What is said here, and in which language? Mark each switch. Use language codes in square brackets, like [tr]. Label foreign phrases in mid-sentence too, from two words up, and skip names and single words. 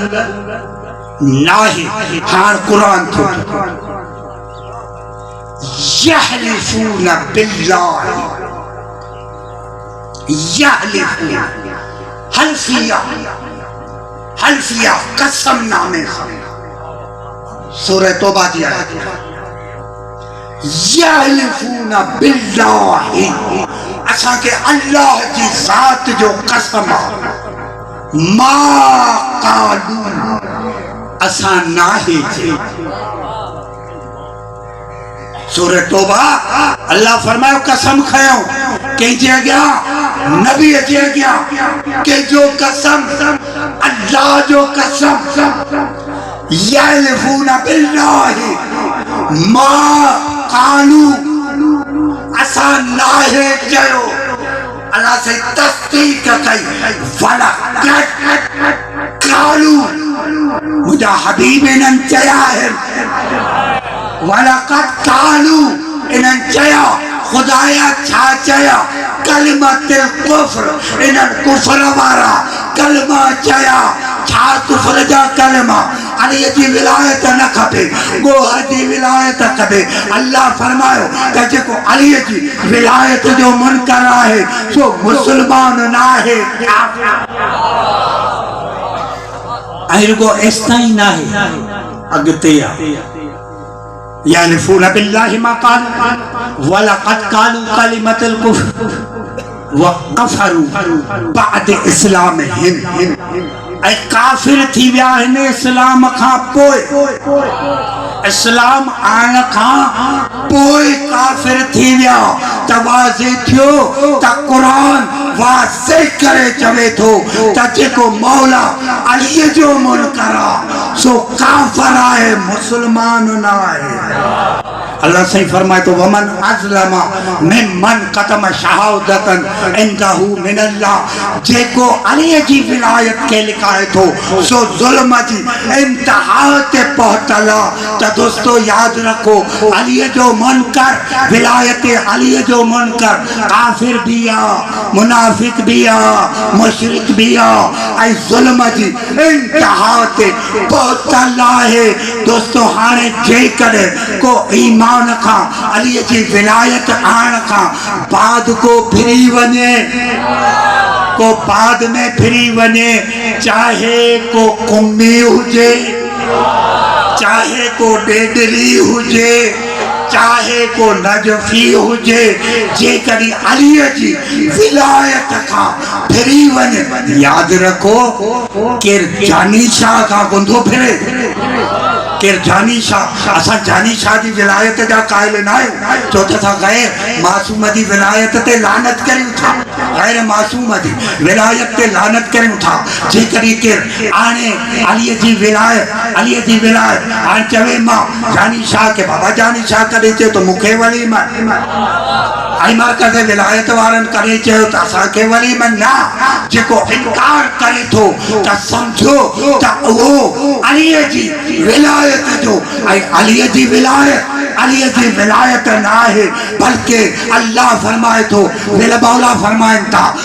[sd] नाहे हाणे क़ुरान थो [ar] يحلفون بالله [sd] हल्फिया कसम नामे सूरह तौबा की आयत [ar] يحلفون بالله [sd] असा के अल्लाह की जात जो कसम [ar] ما قالوا [sd] असा नाहे सूरह तौबा अल्लाह फरमायो कसम खयो कंहिंजे अॻियां नबी जे अॻियां कंहिंजो कसम अल्लाह जो कसम [ar] يحلفون بالله ما قالوا [sd] असा नाहे चयो अल्लाह से तस्दीक कई वला कालू मुझा हबीब इन्हनि चया है [ar] ولقد قالوا [sd] इन्हनि चया खुदाया छा चया [ar] كلمة الكفر [sd] इन कुफ्र वारा कलमा चया छा कुफ्र जा कलमा अली जी विलायत न खपे गोह जी विलायत खपे अल्लाह फरमायो त जेको अली जी विलायत जो मुनकर आहे सो मुसलमान ना है रुगो एस्ताई ना है अगते [ar] يحلفون بالله ما قالوا ولقد قالوا كلمة الكفر وكفروا بعد إسلامهم [sd] ऐ काफिर थी विया हिन इस्लाम खां पोइ इस्लाम आण खां पोइ काफिर थी विया त वाज़े थियो त क़ुरान वाज़े करे चवे थो त जेको मौला अलीअ जो मुनकर आहे सो काफिर आहे मुसलमान न आहे अल्लाह सही फरमाए तो [ar] ومن أظلم ممن كتم شهادة عنده من الله [sd] जेको अली जी विलायत के लिखाए थो सो जुल्म जी इंतहा ते पहुंचल त दोस्तों याद रखो अली जो मुनकर विलायत अली जो मुनकर काफिर भी आ मुनाफिक भी आ मुशरिक भी आ ऐ जुल्म जी इंतहा ते पहुंचल है दोस्तों हाने जे करे को ईमान अली जी विलायत आण का बाद को फिरी वने को बाद में फिरी वने चाहे को कुम्मी हुजे चाहे को डेडली हुजे चाहे को नजफी हुजे जे करी अली जी विलायत का फिरी वने याद रखो के जानी शाह का गुंधो फिरे केर जानी शाह असा जानी शाह जी विलायत जा कायल न आयो चो त गैर मासूम जी विलायत ते लानत करियूं था गैर मासूम जी विलायत ते लानत करियूं था जे करी केर आने अली जी विलायत हाणे चवे मां जानी शाह के बाबा जानी शाह करे चयो तो मुखे वली मां आई मां कदे विलायत वारन करे चयो त असा के वली मां ना जेको इनकार करे थो त समझो त वो अली जी विलायत जो अली जी विलायत ना है बल्कि अल्लाह फरमाए तो मौला फरमाइन था